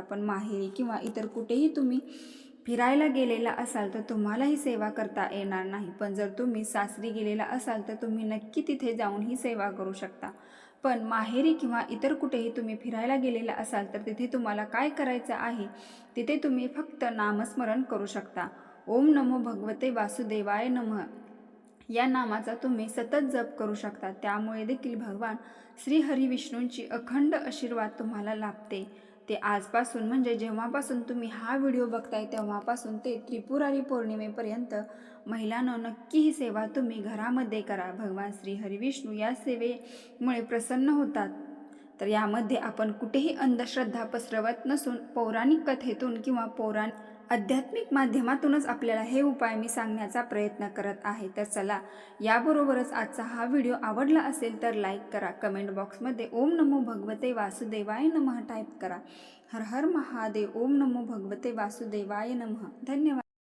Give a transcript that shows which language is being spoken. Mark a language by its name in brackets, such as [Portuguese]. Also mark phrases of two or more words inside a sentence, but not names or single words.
[Marathi] पण माहेरी किंवा इतर कुठेही तुम्ही फिरायला गेलेला असाल तर तुम्हाला ही सेवा करता येणार नाही. पण जर तुम्ही सासरी गेलेला असाल तर तुम्ही नक्की तिथे जाऊन ही सेवा करू शकता. पण माहेरी किंवा इतर कुठेही तुम्ही फिरायला गेलेला असाल तर तिथे तुम्हाला काय करायचं आहे, तिथे तुम्ही फक्त नामस्मरण करू शकता. [Sanskrit] ओम नमो भगवते वासुदेवाय नमः [Marathi] या नामाचा तुम्ही सतत जप करू शकता. त्यामुळे देखील भगवान श्री हरी विष्णूंची अखंड आशीर्वाद तुम्हाला लाभते. ते आजपासून म्हणजे जेव्हापासून तुम्ही हा व्हिडिओ बघताय तेव्हापासून ते त्रिपुरारी पौर्णिमेपर्यंत महिलांनो नक्की ही सेवा तुम्ही घरामध्ये करा. भगवान श्री हरी विष्णू या सेवेमुळे प्रसन्न होतात. तर यामध्ये आपण कुठेही अंधश्रद्धा पसरवत नसून पौराणिक कथेतून किंवा पौराणिक आध्यात्मिक माध्यमातूनच आपल्याला हे उपाय मी सांगण्याचा प्रयत्न करत आहे. तर चला, याबरोबरच आजचा हा व्हिडिओ आवडला असेल तर लाईक करा. कमेंट बॉक्समध्ये [Sanskrit] ओम नमो भगवते वासुदेवाय नमः [Marathi] टाईप करा. हर हर महादेव. [Sanskrit] ओम नमो भगवते वासुदेवाय नमः. [Marathi] धन्यवाद.